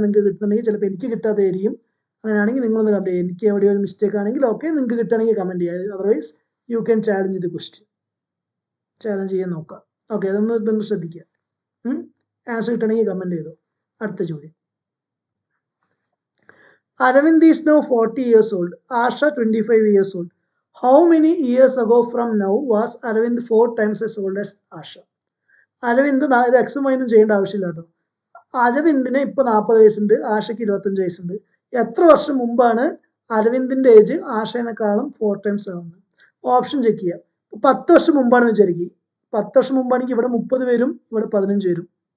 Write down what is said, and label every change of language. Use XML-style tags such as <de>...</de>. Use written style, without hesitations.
<ml>നിങ്ങൾക്ക് കിട്ടുന്നുണ്ടെങ്കിൽ ചിലപ്പോൾ എനിക്ക് കിട്ടാതെയായിരിക്കും. അങ്ങനെയാണെങ്കിൽ നിങ്ങളൊന്ന് കമൻറ്റ് ചെയ്യുക. എനിക്ക് എവിടെ ഒരു മിസ്റ്റേക്ക് ആണെങ്കിൽ ഓക്കെ, നിങ്ങൾക്ക് കിട്ടുകയാണെങ്കിൽ കമൻറ്റ് ചെയ്യുക.</ml> <en>Otherwise you can challenge the question.</en> <ml>Challenge ചെയ്യാൻ നോക്കാം. ഓക്കെ, അതൊന്ന് ശ്രദ്ധിക്കുക. ആൻസർ കിട്ടണമെങ്കിൽ കമൻറ്റ് ചെയ്തോ. അടുത്ത ചോദ്യം.</ml> <en>Aravind is now 40 years old. Asha 25 years old. How many years ago from now was Aravind 4 times as old as Asha?</en> <ml>Aravind ഇത് എക്സും വൈന്നും ചെയ്യേണ്ട ആവശ്യമില്ല കേട്ടോ. അരവിന്ദിന് ഇപ്പോൾ 40 വയസ്സുണ്ട്. ആഷയ്ക്ക് 25 വയസ്സുണ്ട്. എത്ര വർഷം മുമ്പാണ് അരവിന്ദിൻ്റെ ഏജ് ആഷേനേക്കാളും 4 ടൈംസ് ആവുന്നത്? ഓപ്ഷൻ ചെക്ക് ചെയ്യുക. 10 വർഷം മുമ്പാണെന്ന് വിചാരിക്കുക. 10 വർഷം മുമ്പാണെങ്കിൽ ഇവിടെ 30 വരും, ഇവിടെ 15 വരും.</ml>